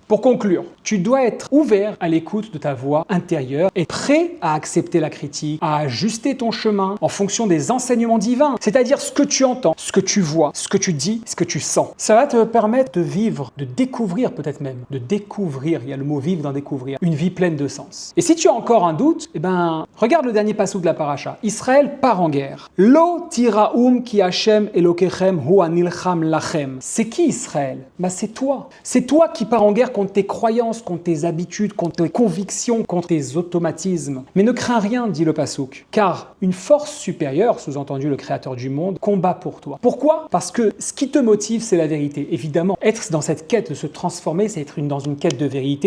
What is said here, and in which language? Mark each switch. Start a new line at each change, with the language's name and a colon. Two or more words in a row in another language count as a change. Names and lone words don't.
French: Pour conclure, tu dois être ouvert à l'écoute de ta voix intérieure et prêt à accepter la critique, à ajuster ton chemin en fonction des enseignements divins, c'est-à-dire ce que tu entends, ce que tu vois, ce que tu dis, ce que tu sens. Ça va te permettre de vivre, de découvrir peut-être même, de découvrir, il y a le mot vivre dans découvrir, une vie pleine de sens. Et si tu as encore un doute, regarde le dernier passage de la paracha. Israël part en guerre.
Hebrew: לא תיראום כי השם אלוקיכם הוא הנלחם לכם.
French: C'est qui Israël? C'est toi. C'est toi qui pars en guerre contre tes croyances, contre tes habitudes, contre tes convictions, contre tes automatismes. Mais ne crains rien, dit le Passouk, car une force supérieure, sous-entendu le Créateur du monde, combat pour toi. Pourquoi? Parce que ce qui te motive, c'est la vérité. Évidemment, être dans cette quête de se transformer, c'est être dans une quête de vérité.